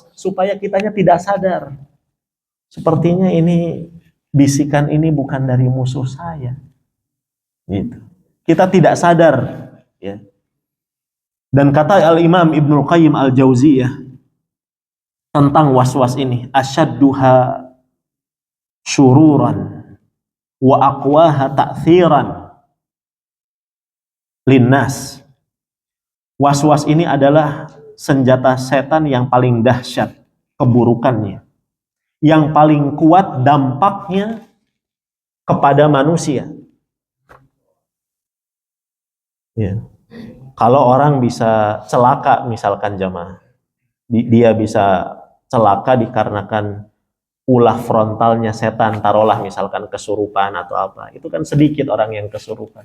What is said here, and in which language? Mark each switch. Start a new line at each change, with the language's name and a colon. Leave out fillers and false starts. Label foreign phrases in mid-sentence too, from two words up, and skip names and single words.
Indonesian: Supaya kitanya tidak sadar. Sepertinya ini bisikan ini bukan dari musuh saya. Gitu. Kita tidak sadar, ya. Dan kata Al-Imam Ibnul Qayyim Al-Jauziyah tentang was-was ini,
Arabic: أشدها شرورا وأقواها تأثيرا للناس.
Indonesian: Was-was ini adalah senjata setan yang paling dahsyat keburukannya, yang paling kuat dampaknya kepada manusia. Ya. Kalau orang bisa celaka misalkan jamaah, dia bisa celaka dikarenakan ulah frontalnya setan, taruhlah misalkan kesurupan atau apa, itu kan sedikit orang yang kesurupan.